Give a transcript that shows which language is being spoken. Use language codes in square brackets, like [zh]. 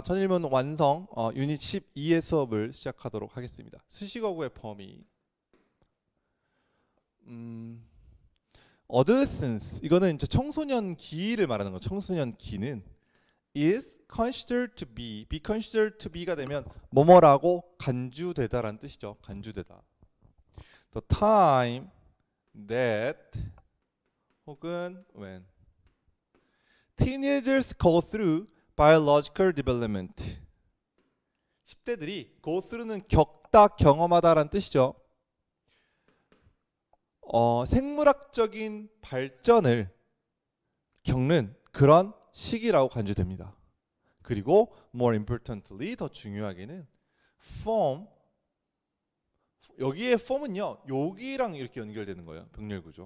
[ko] 천일문 완성 유닛 12의 수업을 시작하도록 하겠습니다. 수식어구의 범위. adolescence 이거는 이제 청소년기를 말하는 거. 청소년기는 [en] is considered to be considered to be [ko] 가 되면 뭐뭐라고 간주되다라는 뜻이죠. 간주되다. [en] The time that [ko] 혹은 [en] when teenagers go through biological development. [ko] 10대들이 go through는 겪다, 경험하다라는 뜻이죠. 생물학적인 발전을 겪는 그런 시기라고 간주됩니다. 그리고 [en] more importantly, [ko] 더 중요하게는 form, 여기에 form은요, 여기랑 이렇게 연결되는 거예요. 병렬구조.